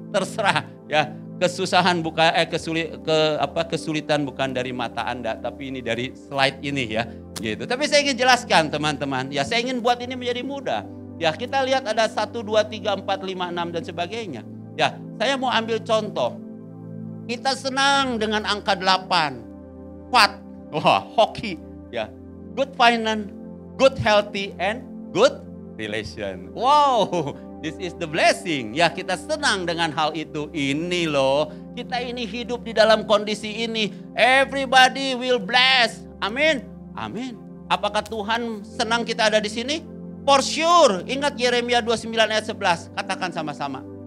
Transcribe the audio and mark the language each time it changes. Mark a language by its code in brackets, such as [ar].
[id] Terserah ya. Kesusahan bukan kesulitan bukan dari mata Anda, tapi ini dari slide ini ya, gitu. Tapi saya ingin jelaskan teman-teman, ya, saya ingin buat ini menjadi mudah. Ya, kita lihat ada 1, 2, 3, 4, 5, 6 dan sebagainya. Ya, saya mau ambil contoh. Kita senang dengan angka 8. [en] What? [id] Wah, hoki, ya. [en] Good finance, good healthy and good relation. Wow. This is the blessing. [id] Ya, kita senang dengan hal itu. Ini loh, kita ini hidup di dalam kondisi ini. [en] Everybody will bless. [id] Amin. Amin. Apakah Tuhan senang kita ada di sini? [en] For sure. [id] Ingat Yeremia 29 ayat 11. Katakan sama-sama.